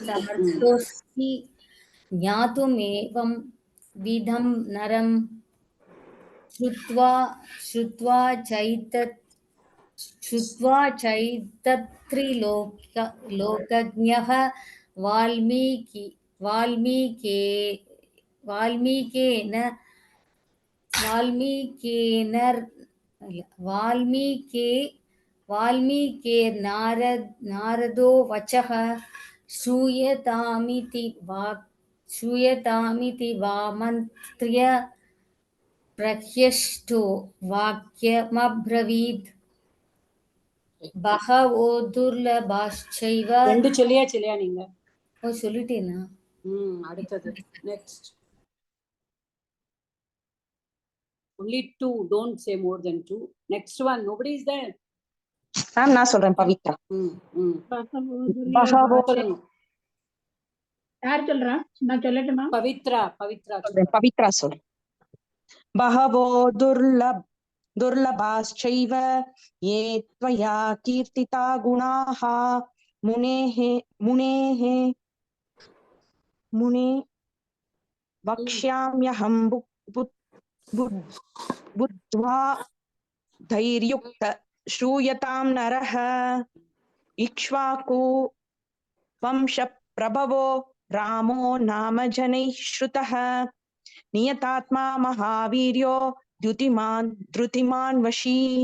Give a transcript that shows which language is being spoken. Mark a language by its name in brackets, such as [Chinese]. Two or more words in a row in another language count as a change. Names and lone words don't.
[Sanskrit] ज्ञातुमेवं विधं नरं श्रुत्वा चैतत्रिलोकज्ञः वाल्मीकिर्नारदो वचः श्रूयतामिति वामन्त्र्य प्रह्यष्टो वाक्यमब्रवीत् बहवो दुर्लभाश्चैव [Tamil] ரெண்டு சொல்லியா நீங்க? ஓ சொல்லிட்டேனா? [English] அடுத்தது next. Only 2, don't say more than 2. Next one, nobody is there. [Tamil] நான் சொல்றேன் பவித்ரா. யார் சொல்றா? நான் சொல்லட்டுமா? பவித்ரா சொல்றேன். [Sanskrit] பஹவோ दुर्लभाश्चैव ये त्वया कीर्तिता गुणाः मुने वक्ष्याम्यहं बुद्ध्वा धैर्युक्त श्रूयतां नरः इक्ष्वाकु वंश प्रभवो रामो नाम जनैः श्रुतः नियतात्मा महावीर्यो द्रुतिमान् वशी.